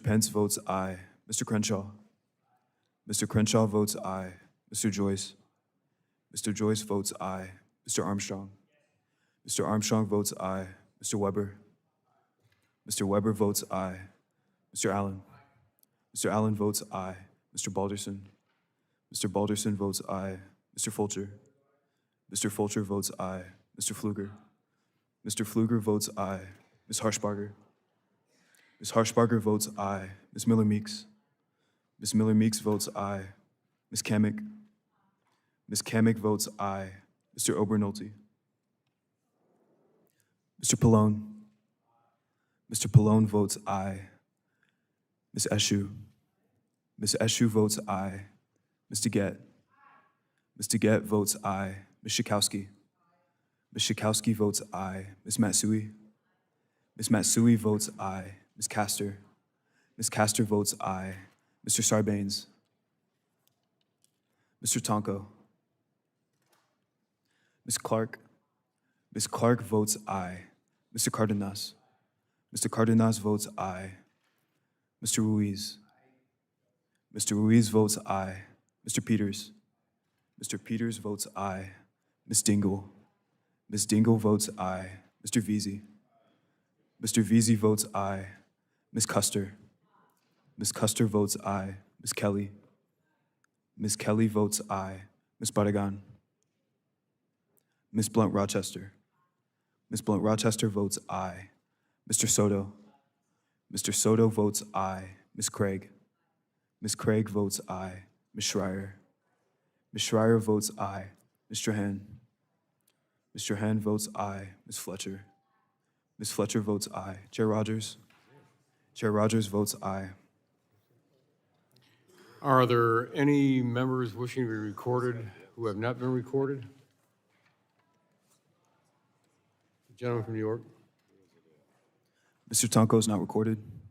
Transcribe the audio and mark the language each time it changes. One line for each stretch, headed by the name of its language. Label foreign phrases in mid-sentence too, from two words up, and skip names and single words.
English: Pence votes aye. Mr. Crenshaw. Mr. Crenshaw votes aye. Mr. Joyce. Mr. Joyce votes aye. Mr. Armstrong. Mr. Armstrong votes aye. Mr. Weber. Mr. Weber votes aye. Mr. Allen. Mr. Allen votes aye. Mr. Balderson. Mr. Balderson votes aye. Mr. Fulcher. Mr. Fulcher votes aye. Mr. Pfluger. Mr. Pfluger votes aye. Ms. Harshbarger. Ms. Harshbarger votes aye. Ms. Miller Meeks. Ms. Miller Meeks votes aye. Ms. Kamick. Ms. Kamick votes aye. Mr. Obernolte. Mr. Pallone. Mr. Pallone votes aye. Ms. Eshu. Ms. Eshu votes aye. Mr. Gett. Mr. Gett votes aye. Ms. Schakowsky. Ms. Schakowsky votes aye. Ms. Matsui. Ms. Matsui votes aye. Ms. Castor. Ms. Castor votes aye. Mr. Sarbanes. Mr. Tonko. Ms. Clark. Ms. Clark votes aye. Mr. Cardenas. Mr. Cardenas votes aye. Mr. Ruiz. Mr. Ruiz votes aye. Mr. Peters. Mr. Peters votes aye. Ms. Dingle. Ms. Dingle votes aye. Mr. Veazey. Mr. Veazey votes aye. Ms. Custer. Ms. Custer votes aye. Ms. Kelly. Ms. Kelly votes aye. Ms. Barragan. Ms. Blunt Rochester. Ms. Blunt Rochester votes aye. Mr. Soto. Mr. Soto votes aye. Ms. Craig. Ms. Craig votes aye. Ms. Schreier. Ms. Schreier votes aye. Mr. Strahan. Ms. Strahan votes aye. Ms. Fletcher. Ms. Fletcher votes aye. Chair Rodgers. Chair Rodgers votes aye. Are there any members wishing to be recorded who have not been recorded? The gentleman from New York. Mr. Tonko is not recorded.